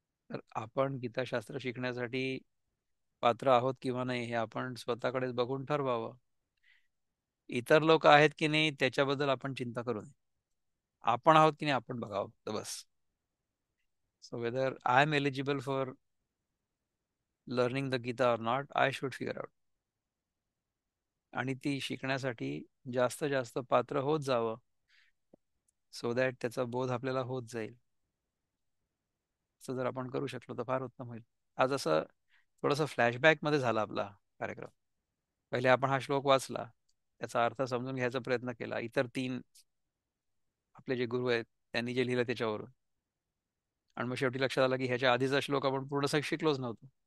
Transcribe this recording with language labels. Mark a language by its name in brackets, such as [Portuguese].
[Marathi] तर आपण गीताशास्त्र शिकण्यासाठी पात्र आहोत किंवा नाही हे आपण स्वतःकडेच बघून ठरवावं. इतर लोक आहेत की नाही त्याच्याबद्दल आपण चिंता करू नये. आपण आहोत की नाही आपण बघावं तर बस. [English] So whether I am eligible for learning the Gita or not, I should figure out. [Marathi] आणि ती शिकण्यासाठी जास्त जास्त पात्र होत जावं, [English] so that [Marathi] त्याचा बोध आपल्याला होत जाईल. असं जर आपण करू शकलो तर फार उत्तम होईल. आज असं थोडंसं फ्लॅशबॅक मध्ये झाला आपला कार्यक्रम. पहिले आपण हा श्लोक वाचला, त्याचा अर्थ समजून घ्यायचा प्रयत्न केला, इतर तीन आपले जे गुरु आहेत त्यांनी जे लिहिलं त्याच्यावरून, आणि मग शेवटी लक्षात आलं की ह्याच्या आधीचा श्लोक आपण पूर्ण शिकलोच नव्हतो.